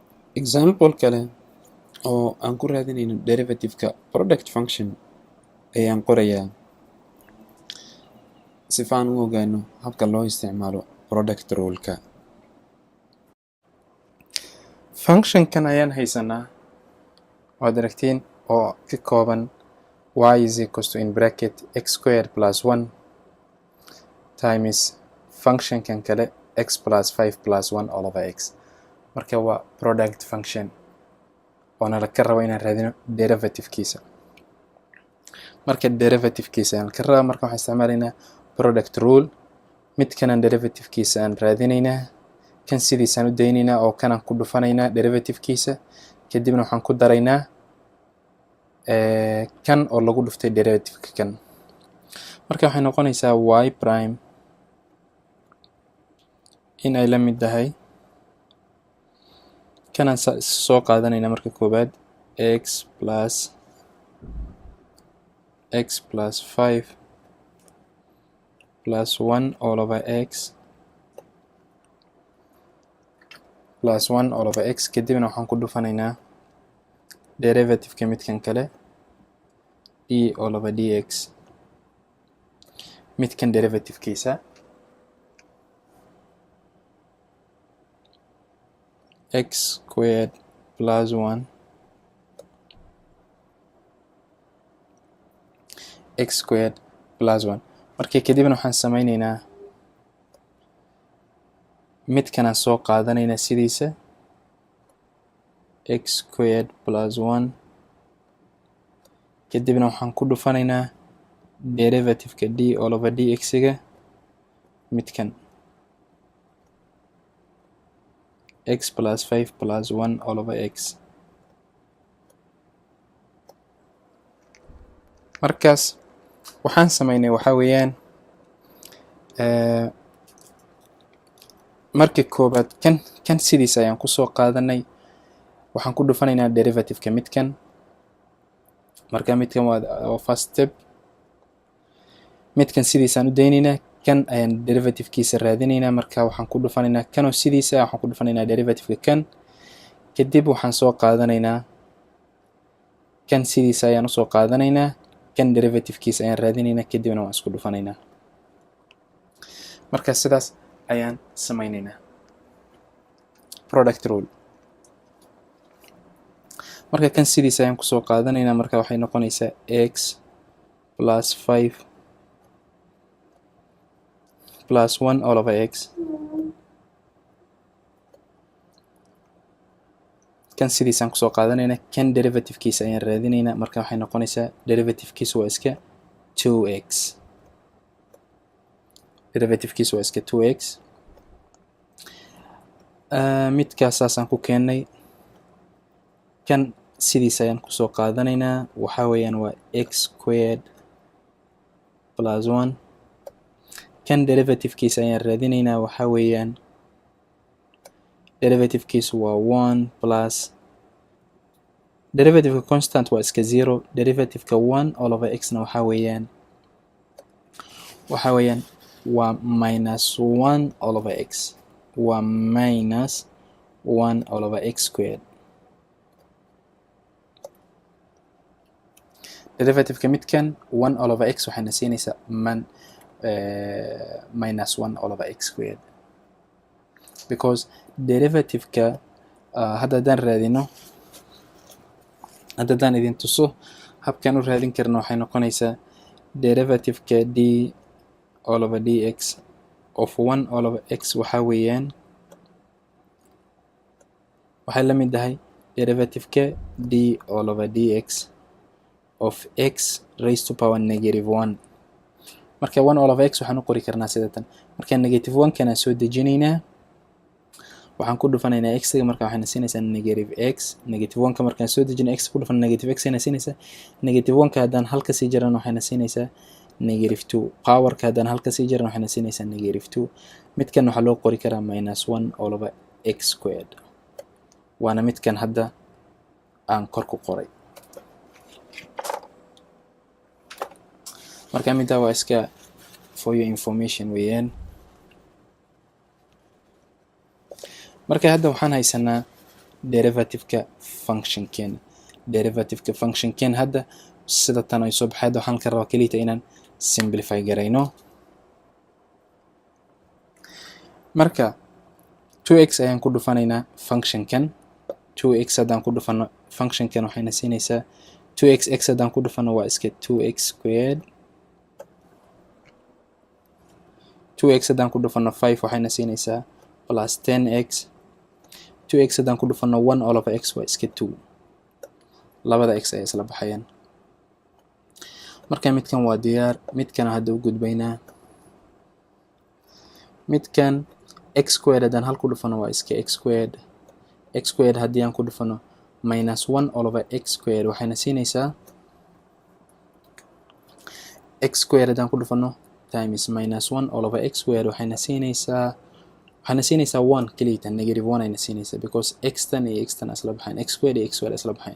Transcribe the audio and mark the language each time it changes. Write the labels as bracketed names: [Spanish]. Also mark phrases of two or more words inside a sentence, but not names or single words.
[Somali] example kale oo aan ku raadinayno derivative-ka [English] product function [Somali] ayaan qorayaa si aan u ogaano habka loo isticmaalo [English] product rule- [Somali] ka. Function-kan ayaan haysanaa waad aragtiin oo ka kooban [English] y is equals to in bracket x squared plus 1 times [Somali] function-kan kale [English] x plus 5 plus 1 all over x. [Somali] Marka waa [English] product function [Somali] waana la ka rabo inaan raadino derivative-kiisa. Marka derivative-kiisa aan ka rabo marka waxaan isticmaalaynaa [English] product rule. [Somali] midkanan derivative-kiisa aan raadinaynaa kan sidiisaan u daynaynaa oo kanaan ku dhufanaynaa derivative-kiisa kadibna waxaan ku daraynaa kan oo lagu dhuftay derivative-ka kan. Marka waxay noqonaysaa [English] y prime [Somali] in ay la mid tahay kanaan soo qaadanaynaa marka koobaad [English] x plus 5 plus 1 all over x plus 1 all over x [Somali] kadibna waxaan ku dhufanaynaa derivative-ka midkan kale [English] d all over dx [Somali] midkan derivative-kiisa [English] x squared plus 1 x squared plus 1 [Somali] markii kadibna waxaan samaynaynaa midkanaan soo qaadanaynaa sidiisa [English] x squared plus 1 [Somali] kadibna waxaan ku dhufanaynaa derivative-ka [English] d all over dx- [Somali] ga midkan [English] x plus 5 plus 1 all over x. [Somali] Markaas waxaan samaynay waxaa weeyaan markii koobaad kan sidiisa ayaan kusoo qaadanay waxaan ku dhufanaynaa derivative-ka midkan marka midkan waa [English] first step [Somali] midkan sidiisaan u daynaynaa kan ayaan derivative-kiisa raadinaynaa marka waxaan ku dhufanaynaa kanoo sidiisa waxaan ku dhufanaynaa derivative-ka kan kadib waxaan soo qaadanaynaa kan sidiisa ayaan usoo qaadanaynaa kan derivative-kiisa ayaan raadinaynaa kadibna waan isku dhufanaynaa. Marka sidaas ayaan samaynaynaa [English] product rule. [Somali] Marka kan sidiisa ayaan kusoo qaadanaynaa marka waxay noqonaysaa [English] x plus 5 plus 1 all over x [Somali] kan sidiisaan kusoo qaadanaynaa kan derivative-kiisa ayaan raadinaynaa marka waxay noqonaysaa derivative-kiisa waa iska 2x derivative-kiisa waa iska 2x midkaas saasaan ku keennay kan sidiisa ayaan kusoo qaadanaynaa waxaa weeyaan waa [English] x squared plus 1 [Somali] kan derivative-kiisa ayaan raadinaynaa waxaa weeyaan derivative-kiisu waa 1 plus derivative-ka constant waa iska 0 derivative-ka 1 all over x-na waxaa weeyaan waa [English] minus 1 all over x [Somali] waa [English] minus 1 all over x squared. [Somali] derivative-ka midkan [English] 1 all over x [Somali] waxayna siinaysaa [English] minus 1 all over x squared because [Somali] derivative-ka haddaan raadino haddaan idin tuso habkan u raadin karno waxay noqonaysaa derivative-ka [English] d all over dx of 1 all over x [Somali] waxaa weeyaan waxay la mid tahay derivative-ka [English] d all over dx of x raised to power negative 1 [Somali] marka [English] 1 all over x [Somali] waxaan u qori karnaa sidatan marka [English] negative 1 [Somali] kana soo dejinaynaa waxaan ku dhufanaynaa x-ga marka waxayna siinaysaa [English] negative x negative 1 [Somali] ka markaan soo dejino x ku dhufan [English] negative x [Somali] ayna siinaysaa [English] negative 1 [Somali] ka haddaan halka sii jarano waxayna siinaysaa [English] negative 2 [Somali] power-ka haddaan halka sii jarano waxayna siinaysaa [English] negative 2 [Somali] midkan waxaa loo qori karaa [English] minus 1 all over x squared [Somali] waana midkan hadda aan kor ku qoray. Marka midda waa iska [English] for your information [Somali] weeyaan. Marka hadda waxaan haysanaa derivative-ka function-keena. Derivative-ka function-keena hadda sida tan ay soo baxayd waxaan ka rabaa keliya inaan simplify garayno. Marka 2x ayaan ku dhufanaynaa function-kan. 2x haddaan ku dhufano function-kan waxayna siinaysaa 2x x haddaan ku dhufano waa iska [English] 2x squared. [Somali] 2x haddaan ku dhufano 5 waxayna siinaysaa [English] plus 10x. [Somali] 2x haddaan ku dhufano [English] 1 all over x [Somali] waa iska 2. labada x ay isla baxayaan. Marka midkan waa diyaar, midkan hadda u gudbaynaa. midkan [English] x squared [Somali] haddaan hal ku dhufano waa iska x squared. [English] x squared [Somali] haddii aan ku dhufano [English] minus 1 all over x squared [Somali] waxayna siinaysaa [English] x squared [Somali] haddaan ku dhufano [English] times minus 1 all over x squared [Somali] waxayna siinaysaa 1 keliya [English] negative 1 [Somali] ayna siinaysaa because x tan iyo x tan isla baxayn, [English] x squared [Somali] iyo [English] x squared [Somali] isla baxayn.